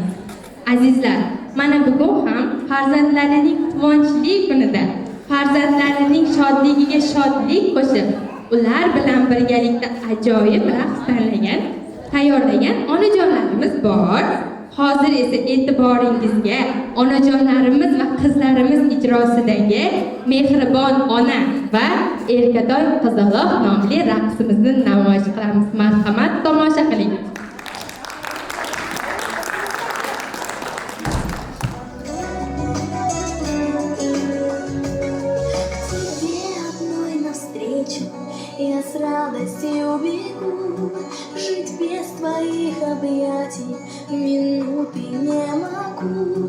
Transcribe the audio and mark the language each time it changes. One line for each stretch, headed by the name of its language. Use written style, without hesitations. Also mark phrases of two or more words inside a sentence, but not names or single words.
Uzbek: Azizlar, mana bugun ham farzandlarining quvonchli kunida farzandlarining shodligiga shodlik qo'shib, ular bilan birgalikda ajoyib raqs tanlagan tayyorlagan onajonlarimiz bor. Hozir esa e'tiboringizga onajonlarimiz va qizlarimiz ijrosidagi Mehribon ona va Erkadoy qizaloq nomli raqsimizni namoyish qilamiz. Marhamat, tomosha qiling.
Russian: Я с радостью бегу, жить без твоих объятий минуты не могу.